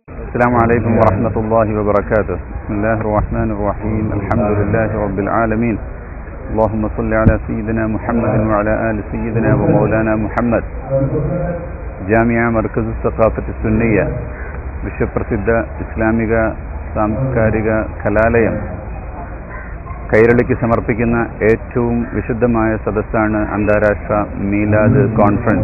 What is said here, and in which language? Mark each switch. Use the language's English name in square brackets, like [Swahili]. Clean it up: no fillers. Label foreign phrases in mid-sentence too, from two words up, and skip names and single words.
[Arabic] السلام عليكم ورحمة الله وبركاته. بسم الله الرحمن الرحيم. الحمد لله رب العالمين. اللهم صل على سيدنا محمد وعلى آل سيدنا ومولانا محمد. [Malayalam] ജാമിയ മർക്കസ് സഖാഫത്ത് സുന്നിയ വിശ്വപ്രസിദ്ധ ഇസ്ലാമിക സാംസ്കാരിക കലാലയം കൈരളിക്ക് സമർപ്പിക്കുന്ന ഏറ്റവും വിശുദ്ധമായ സദസ്സാണ് അന്താരാഷ്ട്ര മീലാദ് കോൺഫറൻസ്.